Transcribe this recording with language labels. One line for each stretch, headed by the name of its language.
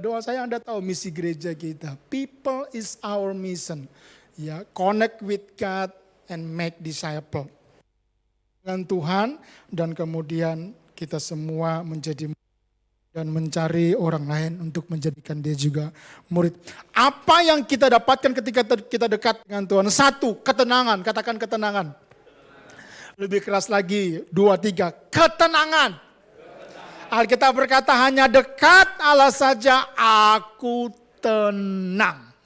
Indonesian: Doa saya Anda tahu misi gereja kita.
English: People is our mission. Ya, connect with God and make disciple.
Indonesian: Dengan Tuhan dan kemudian kita semua menjadi dan mencari orang lain untuk menjadikan dia juga murid. Apa yang kita dapatkan ketika kita dekat dengan Tuhan? 1, ketenangan. Katakan ketenangan. Lebih keras lagi, 2, 3, ketenangan. Alkitab berkata hanya dekat Allah saja aku tenang.